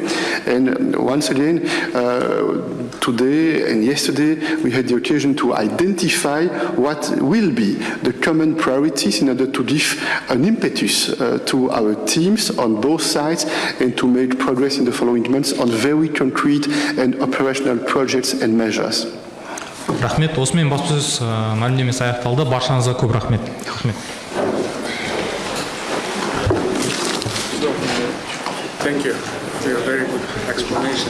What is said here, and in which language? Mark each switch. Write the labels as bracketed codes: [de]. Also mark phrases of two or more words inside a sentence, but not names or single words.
[en] And once again, today and yesterday, we had the occasion to identify what will be the common priorities in order to give an impetus to our teams on both sides and to make progress in the following months on very concrete and operational projects and measures. [kk] Рахмет. Осымен баспасөз мәлімдемесі аяқталды. Баршаңызға көп рахмет. [en] Thank you for your very good explanation.